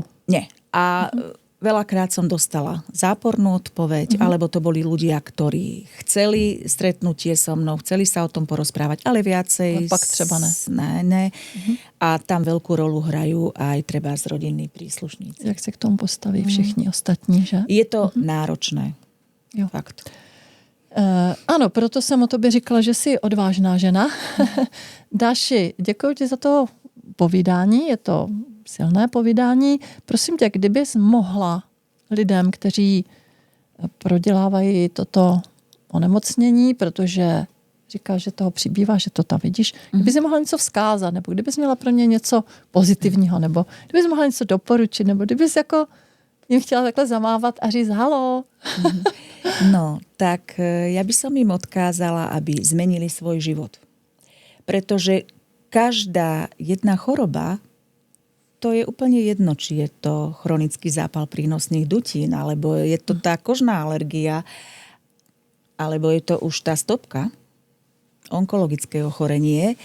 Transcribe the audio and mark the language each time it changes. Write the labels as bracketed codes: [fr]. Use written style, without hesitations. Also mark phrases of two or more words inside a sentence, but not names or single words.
[sk] Nie. A veľakrát som dostala zápornú odpoveď, alebo to boli ľudia, ktorí chceli stretnutie so mnou, chceli sa o tom porozprávať, ale viacej... [cs] A pak třeba ne. Ne. [sk] A tam veľkú rolu hrajú aj treba z rodinní príslušníci. [cs] Jak se k tomu postaví všichni ostatní, že? [sk] Je to náročné. [cs] Jo. Fakt. Ano, proto jsem o tobě říkala, že jsi odvážná žena. Dáši, děkuji ti za to povídání, je to silné povídání. Prosím tě, kdybys mohla lidem, kteří prodělávají toto onemocnění, protože říkáš, že toho přibývá, že to tam vidíš, kdybys jim mohla něco vzkázat, nebo kdybys měla pro ně něco pozitivního, nebo kdybys mohla něco doporučit, nebo kdybys jako jim chtěla takhle zamávat a říct halo. [sk] No, tak ja by som im odkázala, aby zmenili svoj život. Pretože každá jedna choroba, to je úplne jedno, či je to chronický zápal prínosných dutín, alebo je to tá kožná alergia, alebo je to už tá stopka, onkologické ochorenie.